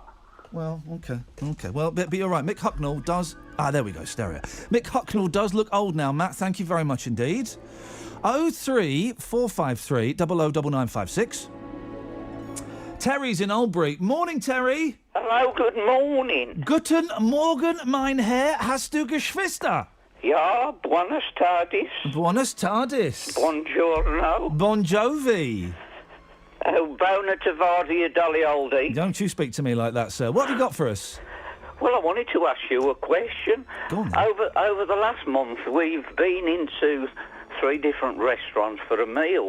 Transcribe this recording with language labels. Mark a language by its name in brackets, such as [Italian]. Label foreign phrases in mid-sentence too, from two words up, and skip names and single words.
[English] Well, okay. Well, but you're right. Mick Hucknall does... there we go, stereo. Mick Hucknall does look old now, Matt. Thank you very much indeed. 03453 009956. Terry's in Albury. Morning, Terry. Hello, good morning. [German] Guten Morgen, mein Herr. Hast du Geschwister? Ja, [Spanish] buenas tardes. Buenas tardes. [Italian] Buongiorno. [English] Bon Jovi. Bona Tavadia Dolly Oldie. Don't you speak to me like that, sir. What have you got for us? Well, I wanted to ask you a question. Go on, then. Over the last month, we've been into 3 different restaurants for a meal.